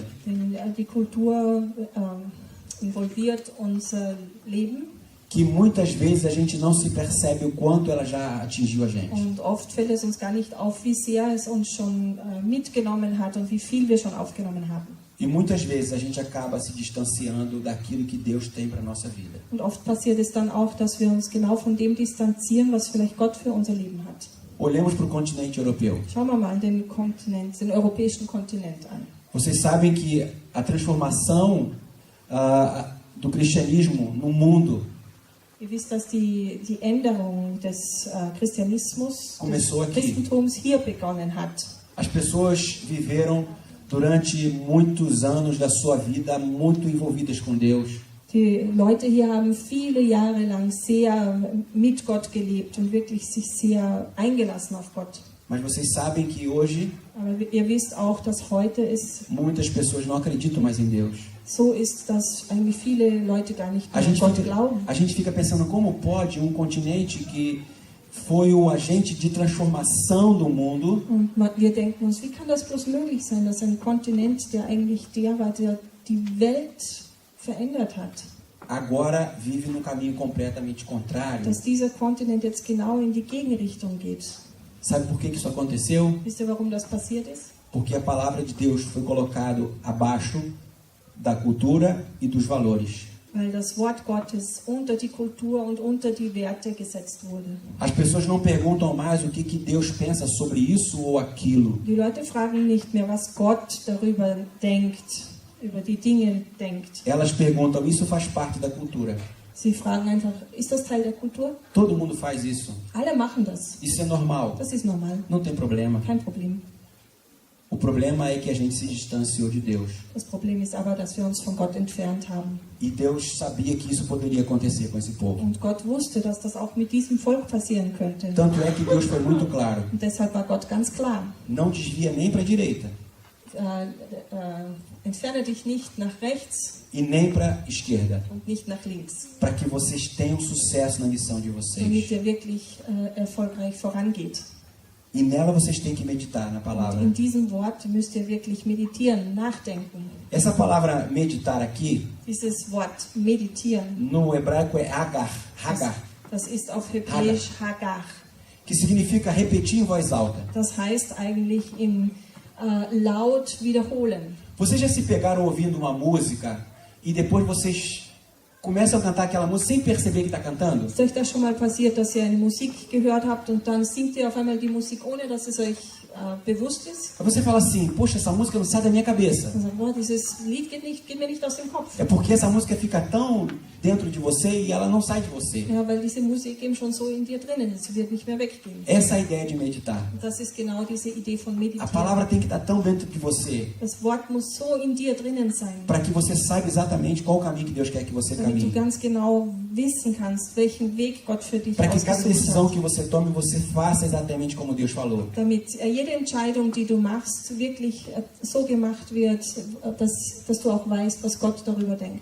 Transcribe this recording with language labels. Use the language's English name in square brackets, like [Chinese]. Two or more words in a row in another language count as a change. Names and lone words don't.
[German] Denn die Kultur involviert unser Leben. [Portuguese] Que muitas vezes a gente não se percebe o quanto ela já atingiu a gente. [German] Und oft fällt es uns gar nicht auf, wie sehr es uns schon mitgenommen hat und wie viel wir schon aufgenommen haben. [Portuguese] E muitas vezes a gente acaba se distanciando daquilo que Deus tem para nossa vida. [German] Und oft passiert es dann auch, dass wir uns genau von dem distanzieren, was vielleicht Gott für unser Leben hat. [Portuguese] Olhemos para o continente europeu. [German] Schauen wir mal den europäischen Kontinent an. [Portuguese] Vocês sabem que a transformação do cristianismo no mundo [German] Ihr wisst, dass die Änderung des Christentums hier begonnen hat. [Portuguese] As pessoas viveram durante muitos anos da sua vida muito envolvidas com Deus. [German] Die Leute hier haben viele Jahre lang sehr mit Gott gelebt und wirklich sich sehr eingelassen auf Gott. [Portuguese] Mas vocês sabem que hoje [German] Aber ihr wisst auch, dass heute [Portuguese] muitas pessoas não acreditam mais em Deus. [German] so ist, dass eigentlich viele Leute gar nicht mehr an Gott glauben. [Portuguese] A gente fica pensando como pode um continente que foi o agente de transformação do mundo [German] Und wir denken uns, wie kann das bloß möglich sein, dass ein Kontinent, der eigentlich der war, der die Welt verändert hat, [Portuguese] agora vive num caminho completamente contrário. [German] dass dieser Kontinent jetzt genau in die Gegenrichtung geht. [Portuguese] Sabe por que isso aconteceu? [German] Wisst ihr, warum das passiert ist? [Portuguese] Porque a palavra de Deus foi colocado abaixo da cultura e dos valores. [German] Weil das Wort Gottes unter die Kultur und unter die Werte gesetzt wurde. [Portuguese] As pessoas não perguntam mais o que Deus pensa sobre isso ou aquilo. [German] Die Leute fragen nicht mehr, was Gott darüber denkt, über die Dinge denkt. [Portuguese] Elas perguntam, isso faz parte da cultura. [German] Sie fragen einfach, ist das Teil der Kultur? [Portuguese] Todo mundo faz isso. [German] Alle machen das. [Portuguese] Isso é normal. [German] Das ist normal. [Portuguese] Não tem problema. [German] Kein Problem. [Portuguese] O problema é que a gente se distanciou de Deus. [German] Das Problem ist aber, dass wir uns von Gott entfernt haben. [Portuguese] E Deus sabia que isso poderia acontecer com esse povo. [German] Und Gott wusste, dass das auch mit diesem Volk passieren könnte. [Portuguese] Tanto é que Deus foi muito claro. [German] Und deshalb war Gott ganz klar. [Portuguese] Não desvia nem para a direita [German] Entferne dich nicht nach rechts [Portuguese] e nem para a esquerda, [German] und nicht nach links, [Portuguese] para que vocês tenham sucesso na missão de [German] damit [Portuguese] vocês. [German] ihr wirklich erfolgreich vorangeht. [Portuguese] E nela vocês têm que meditar na [German] Und [Portuguese] palavra. [German] in diesem Wort müsst ihr wirklich meditieren, nachdenken. [Portuguese] Essa palavra meditar aqui, [German] Dieses Wort meditieren, [Portuguese] no hebraico é hagar, [German] das ist auf Hebräisch Hagar. [Portuguese] que significa repetir em voz alta. [German] Das heißt eigentlich im laut wiederholen. [Portuguese] Vocês já se pegaram ouvindo uma música e depois vocês começam a cantar aquela música sem perceber que está cantando? [German] Ist euch das schon mal passiert, dass ihr eine Musik gehört habt und dann singt ihr auf einmal die Musik, ohne dass es euch bewusst ist? [Portuguese] Aí você fala assim, poxa, essa música não sai da minha cabeça. [German] Und sagt, boah, dieses Lied geht mir nicht aus dem Kopf. [Portuguese] É porque essa música fica tão dentro de você e ela não sai de você. [German] Ja, weil diese Musik eben schon so in dir drinnen ist, sie wird nicht mehr weggehen. [Portuguese] Essa é a ideia de meditar. [German] Und das ist genau diese Idee von [Portuguese] A [German] Meditieren. [Portuguese] palavra tem que estar tão dentro de você, [German] Das Wort muss so in dir drinnen sein, [Portuguese] para que você saiba exatamente qual o caminho que Deus quer que você [German] damit du [Portuguese] caminhe. [German] ganz genau wissen kannst, welchen Weg Gott für dich [Portuguese] Para que cada [German] ausgesucht [Portuguese] decisão [German] hat. [Portuguese] que você tome, você faça exatamente como Deus falou. [German] Damit jede Entscheidung, die du machst, wirklich so gemacht wird, dass du auch weißt, was Gott darüber denkt.